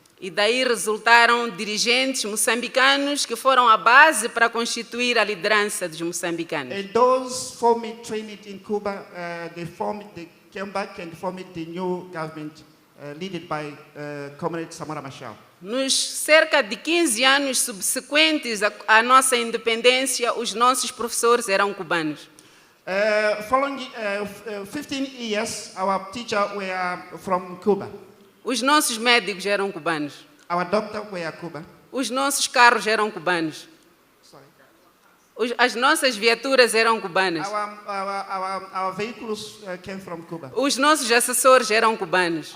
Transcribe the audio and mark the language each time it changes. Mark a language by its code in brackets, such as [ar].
[pt] E daí resultaram dirigentes moçambicanos que foram a base para constituir a liderança dos moçambicanos. [en] And those formed trained in Cuba, they came back and formed the new government led by Comrade Samora Machel. [pt] Nos cerca de 15 anos subsequentes à nossa independência, os nossos professores eram cubanos. [en] Following 15 years, our teachers were from Cuba. [pt] Os nossos médicos eram cubanos. [en] Our doctors were Cuban. [pt] Os nossos carros eram cubanos. As nossas viaturas eram cubanas. [en] Our vehicles came from Cuba. [pt] Os nossos assessores eram cubanos.